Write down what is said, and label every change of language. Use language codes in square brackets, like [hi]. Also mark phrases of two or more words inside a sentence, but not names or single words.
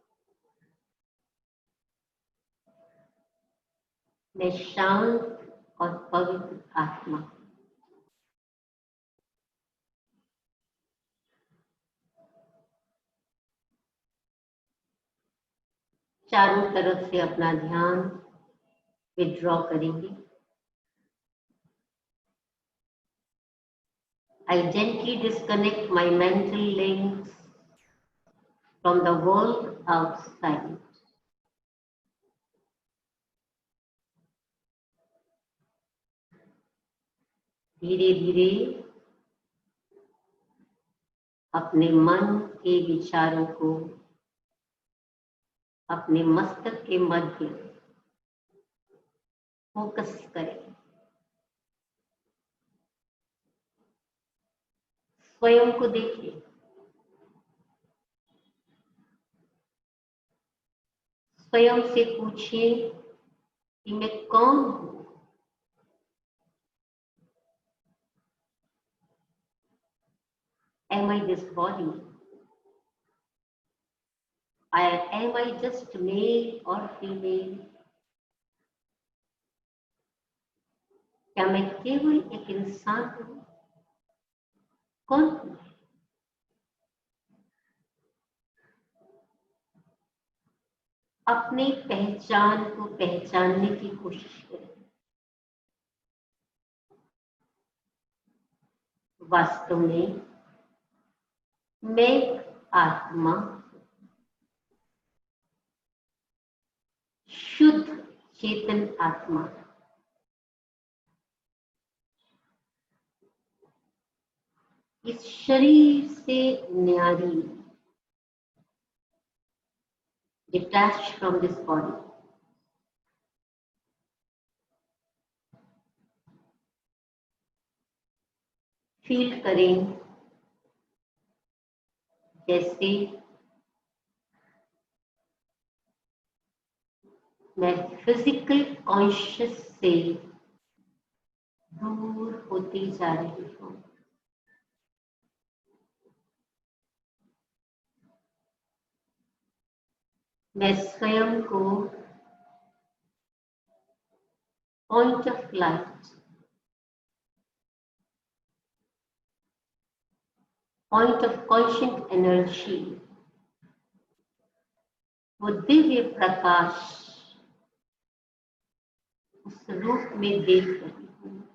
[hi] मैं शांत और पवित्र आत्मा हूँ। चारों तरफ से अपना ध्यान विड्रॉ करेंगे। [en] I gently disconnect my mental links from the world outside. [hi] धीरे धीरे अपने मन के विचारों को अपने मस्तक के मध्य फोकस करें। स्वयं को देखिए। स्वयं से पूछिए कि मैं कौन हूँ। [en] Am I this body? Am I just male or female? [hi] क्या मैं केवल एक इंसान हूँ? कौन हूँ? अपनी पहचान को पहचानने की कोशिश करें। वास्तव में मैं एक आत्मा, शुद्ध चेतन आत्मा, इस शरीर से न्यारी, [en] detached from this body. [hi] फील करें जैसे मैं [en] physical conscious [hi] से दूर होती जा रही हूँ। मैं स्वयं को [en] point of light, point of conscious energy, [hi] वो दिव्य प्रकाश, उस रूप में देख रही हूँ।